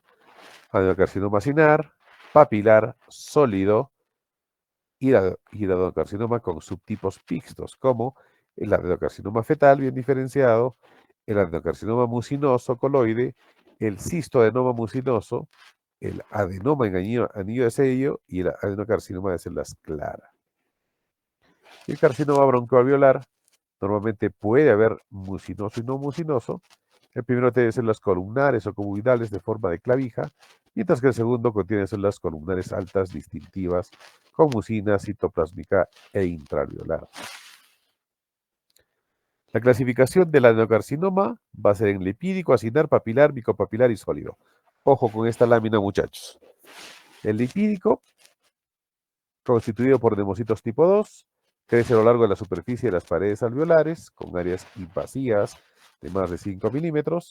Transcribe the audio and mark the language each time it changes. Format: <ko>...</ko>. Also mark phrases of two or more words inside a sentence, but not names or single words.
<es>Adenocarcinoma acinar, papilar, sólido y el adenocarcinoma con subtipos mixtos, como el adenocarcinoma fetal bien diferenciado, el adenocarcinoma mucinoso coloide, el cistoadenoma mucinoso, el adenoma en anillo de sello y el adenocarcinoma de células claras. El carcinoma broncoalveolar normalmente puede haber mucinoso y no mucinoso. El primero tiene células columnares o cuboidales de forma de clavija, mientras que el segundo contiene células columnares altas distintivas con mucina citoplásmica e intraalveolar. La clasificación del adenocarcinoma va a ser en lipídico, acinar, papilar, micopapilar y sólido. Ojo con esta lámina, muchachos. El lipídico, constituido por nemocitos tipo 2, crece a lo largo de la superficie de las paredes alveolares, con áreas invasivas de más de 5 milímetros.</es>